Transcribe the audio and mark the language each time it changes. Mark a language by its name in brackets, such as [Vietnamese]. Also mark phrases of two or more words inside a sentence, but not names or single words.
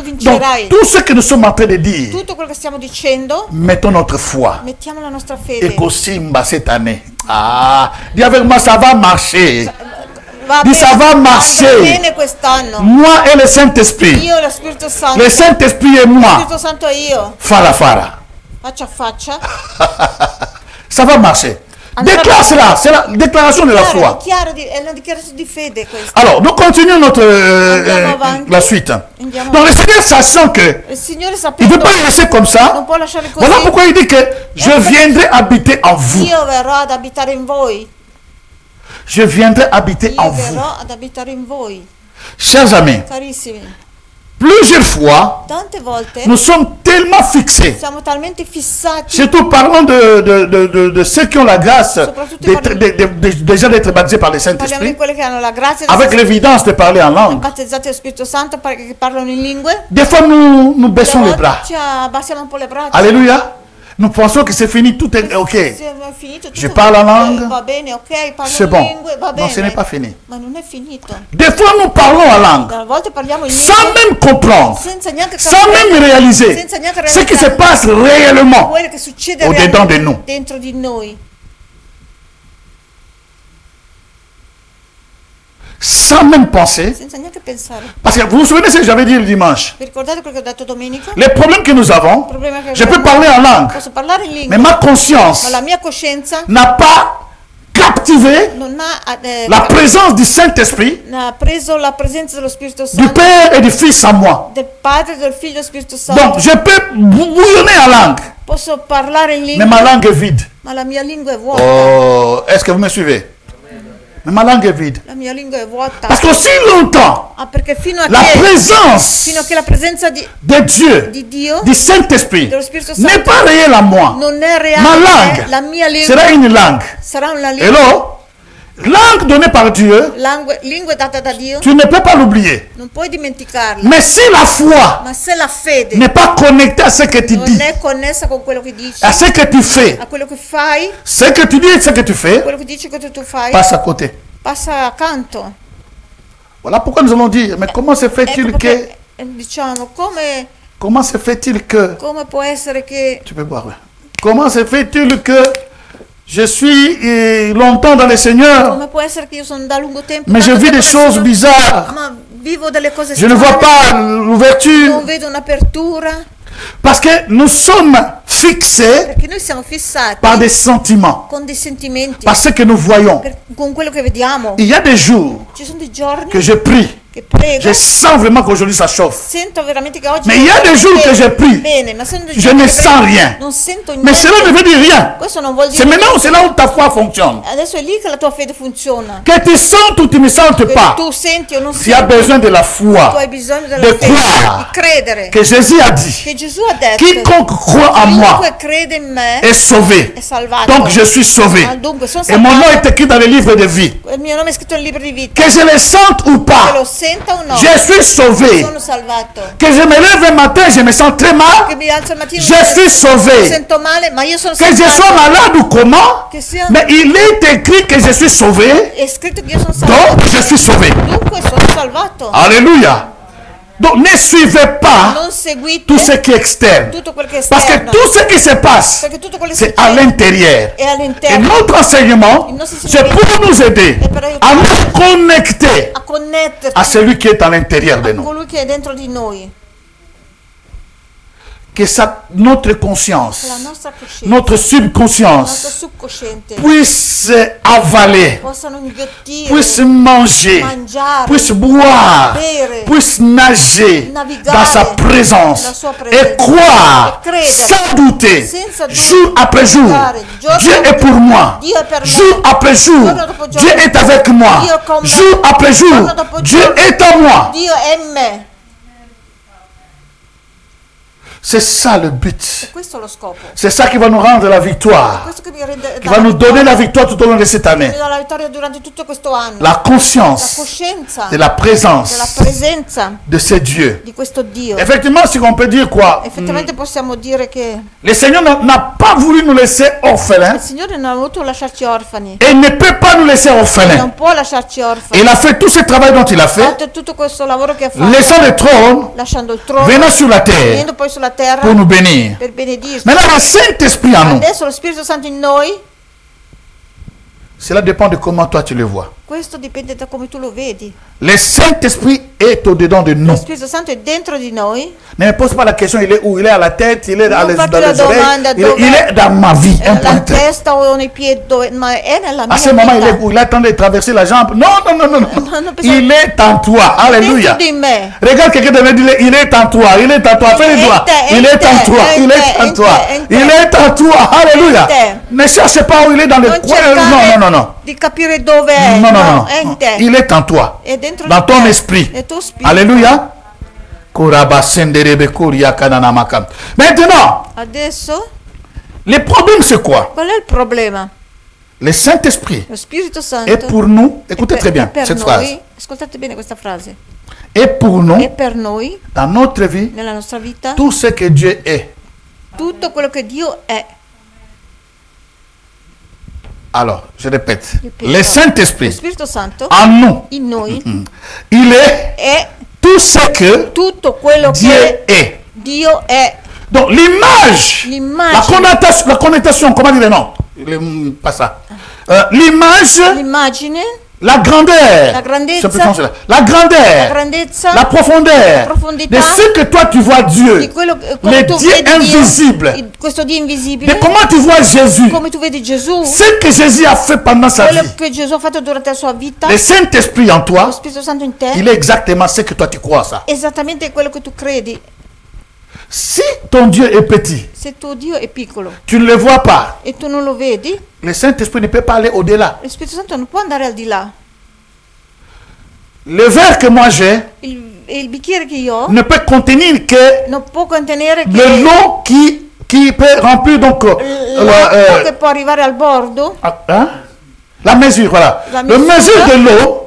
[French] Donc [Italian] vincerai. [French] tout ce que nous sommes en train de dire, [Italian] Tutto quello che stiamo dicendo, [French] mettons notre foi. [Italian] mettiamo la nostra [French] Et [Italian] fede. [French] Kosimba cette année. Ah, dis avec moi, ça va marcher. [Italian] Va [French] Dis, ça va marcher. [Italian] andrà bene quest'anno. [French] Moi et le Saint-Esprit. [Italian] Io e lo Spirito Santo. [French] Le Saint-Esprit et [Italian] Lo [French] moi. [Italian] Spirito Santo e io, Fara fara. faccia a faccia. [French] Ça va marcher. Déclare cela. C'est la déclaration de la foi. [Italian] È una dichiarazione di fede questa. [French] Alors, nous continuons notre, [Italian] Andiamo avanti. [French] la suite. [Italian] Andiamo [French] Donc, le Seigneur, sachant que [Italian] Il Signore [French] il ne [Italian] sapendo [French] veut pas le laisser comme ça, [Italian] non può lasciare così. [French] voilà pourquoi il dit que je viendrai habiter en vous. [Italian] Io verrò ad abitare in voi. [French] Je viendrai habiter en [Italian] Io [French] vous. [Italian] verrò ad abitare in voi. [French] Chers amis, [Italian] Carissimi, [French] plusieurs fois, [Italian] tante volte [French] nous sommes tellement fixés. [Italian] siamo talmente fissati, [French] Surtout parlons de ceux qui ont la grâce [Italian] Soprattutto [French] déjà d'être baptisés par le [Italian] parliamo di [French] Saint-Esprit, [Italian] quelli che hanno la grazia di [French] avec [Italian] essere [French] l'évidence de parler en langue. [Italian] battezzati dallo Spirito Santo, che parlano in lingue. [French] Des fois, nous baissons les [Italian] Alle [French] bras. [Italian] volte ci abbassiamo un po' le braccia. [French] Alléluia. Nous pensons que c'est fini, tout est OK. [Italian] È finito, [French] Je [Italian] tutto [French] parle en langue. [Italian] va bene, ok, parlo [French] C'est [Italian] in [French] bon. [Italian] lingue, va bene. [French] Non, ce n'est pas fini. [Italian] Ma non è finito. [French] Des fois, nous parlons en langue [Italian] A volte parliamo in [French] sans [Italian] lingue [French] même comprendre, [Italian] senza neanche [French] sans même [Italian] capire, [French] réaliser [Italian] senza neanche [French] ce qui se [Italian] realizzare [French] passe réellement [Italian] quello che succede [French] au-dedans de [Italian] realmente [French] nous. [Italian] dentro di noi. [French] Sans même penser. [Italian] Senza neanche pensare. [French] Parce que vous vous souvenez ce que j'avais dit le dimanche? [Italian] Vi ricordate quello che ho detto domenica? [French] Les problèmes que nous avons, [Italian] Il problema che [French] je peux [Italian] abbiamo- [French] parler en langue, [Italian] Posso parlare in lingua, [French] mais ma conscience [Italian] ma la mia coscienza [French] n'a pas captivé [Italian] non ha, [French] la présence du Saint-Esprit, [Italian] ha preso la presenza dello Spirito [French] du [Italian] Santo, [French] Père et du Fils en moi. [Italian] del Padre, del Figlio e dello Spirito Santo. [French] Donc, je peux bouillonner en langue, [Italian] Posso parlare in [French] mais [Italian] lingua, [French] ma langue est vide. [Italian] ma la mia lingua è vuota. [French] Oh, est-ce que vous me suivez? Mais ma langue est vide. [Italian] La mia lingua è vuota. [French] Parce qu'aussi longtemps, [Italian] Perché fino a [French] la [Italian] che [French] présence [Italian] la presenza di [French] de Dieu, [Italian] Dio [French] du Saint-Esprit, [Italian] dello Spirito Santo [French] n'est pas réelle en moi, [Italian] non è [French] ma [Italian] reale, [French] langue [Italian] la mia lingua [French] sera une langue. [Italian] sarà una lingua, [French] Hello? Langue donnée par Dieu, [Italian] lingua data da Dio, [French] tu ne peux pas l'oublier. [Italian] non puoi dimenticarla. [French] Mais si la foi [Italian] Ma se la fede [French] n'est pas connectée à ce que tu [Italian] non [French] dis, [Italian] è connessa con quello che dici, [French] à ce que tu fais, [Italian] a quello che fai, [French] ce que tu dis et ce que tu fais, [Italian] quello che dici che tu fai, [French] passe à côté. [Italian] passa accanto. [French] Voilà pourquoi nous allons dire, mais comment se fait-il [Italian] Ecco [French] que, [Italian] perché diciamo, [French] comment se fait-il que, [Italian] come può essere che [French] tu peux boire, ouais. Comment se fait-il que je suis longtemps dans le Seigneur, [Italian] come può essere che io sono da lungo tempo, [French] mais je [Italian] tanto [French] vis des [Italian] tempo [French] choses [Italian] sono- [French] bizarres. [Italian] ma vivo delle cose [French] Je ne vois [Italian] strane, [French] pas [Italian] non [French] l'ouverture. [Italian] vedo un'apertura, [French] Parce que nous sommes fixés [Italian] perché noi siamo fissati [French] par des sentiments, [Italian] con dei sentimenti, [French] par ce que nous voyons. [Italian] con quello che vediamo. [French] Il y a des jours [Italian] Ci sono dei giorni [French] que je prie, [Italian] che che prego, [French] je sens vraiment qu'aujourd'hui ça chauffe. [Italian] sento veramente che oggi... [French] Mais il y a des jours que je prie, [Italian] bene, ma sono dei [French] je [Italian] giorni [French] ne [Italian] che [French] sens [Italian] prego, [French] rien. [Italian] non sento [French] Mais [Italian] niente. [French] cela ne veut dire rien. [Italian] Questo non vuol dire [French] C'est maintenant, [Italian] niente. [French] c'est là où ta foi fonctionne. [Italian] Adesso è lì che la tua fede funziona. [French] Que tu sentes ou tu ne sentes [Italian] Che [French] pas, [Italian] tu senti o non [French] tu as [Italian] senti, [French] besoin de la [Italian] tu [French] foi, [Italian] hai bisogno della [French] de [Italian] fede, di [French] croire [Italian] credere. [French] que Jésus a dit, [Italian] Che Gesù ha detto, [French] quiconque croit en moi [Italian] chiunque crede in me [French] est sauvé. [Italian] è salvato. [French] Donc je suis sauvé. [Italian] Ah, dunque sono [French] Et mon nom [Italian] salvato. [French] est écrit dans le livre de vie. [Italian] Il mio nome è scritto nel libro di vita. [French] Que je le sente ou [Italian] Che lo [French] pas, [Italian] senta o no, [French] je suis sauvé. [Italian] sono salvato. [French] Que je me lève un matin, je me sens très [Italian] Che [French] mal, [Italian] mi alzo al mattino, [French] je suis [Italian] mi [French] sauvé. [Italian] sento male, ma io sono [French] Que je sois [Italian] salvato. [French] malade ou comment, [Italian] Che sia, [French] mais il est écrit que je suis sauvé, [Italian] è scritto che io sono salvato. [French] donc je suis sauvé. [Italian] Dunque sono salvato. [French] Alléluia. Donc ne suivez pas [Italian] Non seguite [French] tout ce qui est externe. [Italian] tutto quel che è [French] Parce que [Italian] esterno. [French] tout ce qui se passe, [Italian] Perché tutto quello che [French] c'est à [Italian] succede [French] l'intérieur. [Italian] è [French] Et [Italian] all'interno. [French] notre enseignement, [Italian] Il nostro [French] c'est pour nous aider [Italian] è per [French] à [Italian] aiutarci [French] nous connecter [Italian] a connetterci [French] à celui qui est à l'intérieur de [Italian] a [French] nous. [Italian] colui che è dentro di noi. [French] Que notre [Italian] La [French] conscience, [Italian] nostra coscienza, [French] notre [Italian] il nostro [French] subconscience [Italian] subconsciente [French] puisse avaler, [Italian] possano inghiottire, [French] puisse manger, [Italian] mangiare, [French] puisse boire, [Italian] bere, [French] puisse nager [Italian] navigare [French] dans sa [Italian] nella [French] présence [Italian] sua presenza [French] et croire [Italian] e credere [French] sans douter, [Italian] senza [French] jour après jour, [Italian] dubitare, giorno [French] Dieu est pour moi, [Italian] Dio è per me, [French] jour après jour, [Italian] giorno dopo giorno, [French] Dieu est avec moi, [Italian] Dio con me, [French] jour après jour, [Italian] giorno dopo [French] Dieu [Italian] giorno, [French] est en moi. [Italian] Dio è in me. [French] C'est ça le but. [Italian] Questo è lo scopo. [French] C'est ça qui va nous rendre la victoire, [Italian] Questo che mi rende [French] qui va nous donner la victoire tout au long de cette année. [Italian] mi dà la vittoria durante tutto questo anno. [French] La [Italian] La [French] conscience [Italian] coscienza [French] de la [Italian] della [French] présence [Italian] presenza [French] de ce Dieu. [Italian] di questo Dio. [French] Effectivement, si on peut dire quoi, [Italian] Effettivamente possiamo dire che [French] le Seigneur n'a pas voulu nous laisser [Italian] il [French] orphelins [Italian] Signore non ha voluto lasciarci orfani. [French] et ne peut pas nous laisser orphelins. [Italian] Non può lasciarci orfani. [French] Il a fait tout ce travail dont il a [Italian] Ha [French] fait, [Italian] fatto tutto questo lavoro che ha fatto, [French] laissant le trône, [Italian] lasciando il trono, [French] venant sur la terre [Italian] venendo poi sulla terra [French] pour nous bénir. [Italian] per benedirci. [French] Maintenant, le Saint-Esprit en nous, [Italian] Adesso lo Spirito Santo in noi, [French] cela dépend de comment toi tu le vois. [Italian] questo dipende da come tu lo vedi. [French] Le Saint-Esprit est au-dedans de [Italian] Lo [French] nous. [Italian] Spirito Santo è dentro di noi. [French] Ne me pose pas la question, il est où? Il est à la tête, il est dans [Italian] Non [French] les, [Italian] fatti [French] dans [Italian] la [French] les oreilles, [Italian] domanda [French] il [Italian] dove- [French] est dans ma vie, un [Italian] La [French] point trait. [Italian] testa o nei piedi, ma è nella mia [French] À ce moment, il est [Italian] vita. [French] où? Il attend de traverser la jambe. [Italian] Non, non, non, non, non. Non, non, bisogna- [French] Il est en toi. Alléluia. [Italian] Dentro di me. [French] Regarde quelqu'un de me dire, il est en toi, il est en toi. Fais-le-toi. Il est en toi, il est en toi. Il est en toi. Alléluia. Ne cherche pas où il est dans le [Italian] Non [French] coin. [Italian] cercare [French] Non, non, non, [Italian] di capire dove è. [French] non. Non, non, non. [Italian] È in te. [French] Il est en toi. [Italian] È dentro [French] Dans [Italian] di [French] ton [Italian] te. [French] esprit. [Italian] È tuo spirito. [French] Alléluia. Maintenant, [Italian] Adesso, [French] le problème c'est quoi? [Italian] qual è il problema? [French] Le Saint-Esprit [Italian] Lo Spirito Santo [French] est pour nous, écoutez [Italian] è [French] très bien [Italian] per [French] cette [Italian] noi, [French] phrase, [Italian] ascoltate bene questa frase, [French] est pour nous, [Italian] è per noi, [French] dans notre vie, [Italian] nella nostra vita, [French] tout ce que Dieu est. [Italian] tutto quello che Dio è. [French] Alors, je répète, [Italian] Ripeto. [French] le [Italian] Lo [French] Saint-Esprit [Italian] Spirito Santo [French] en nous, [Italian] in noi [French] il est [Italian] è [French] tout ce que [Italian] tutto quello [French] Dieu [Italian] che [French] est. [Italian] Dio è. [French] Donc l'image, [Italian] L'immagine, [French] la connotation, comment dire non, pas ça. L'image, [Italian] l'immagine, [French] la grandeur, [Italian] La grandezza. [French] c'est plus facile. La [Italian] la [French] grandeur, [Italian] grandezza, [French] la profondeur, [Italian] profondità [French] de ce que toi tu vois Dieu, [Italian] di quello [French] le [Italian] tu [French] Dieu [Italian] vedi [French] invisible, [Italian] Dio, questo Dio [French] de [Italian] invisibile, [French] comment tu vois Jésus, [Italian] come tu vedi Gesù, [French] ce que Jésus a fait pendant sa [Italian] quello [French] vie. [Italian] che Gesù ha fatto durante la sua vita, [French] Le Saint-Esprit en [Italian] lo [French] toi, [Italian] Spirito Santo in te, [French] il est exactement ce que toi tu crois ça. [Italian] esattamente quello che tu credi. [French] Si ton Dieu est petit, [Italian] Se tuo Dio è piccolo [French] tu ne le vois pas, [Italian] e tu non lo vedi, [French] le Saint-Esprit ne peut pas aller au-delà. [Italian] lo Spirito Santo non può andare al di là. [French] Le verre que moi j'ai [Italian] Il bicchiere che io ho [French] ne peut contenir que [Italian] non può contenere [French] de [Italian] che [French] l'eau qui peut remplir donc [Italian] l'acqua che può arrivare al bordo, [French] hein? La mesure, voilà. [Italian] La [French] La mesure de l'eau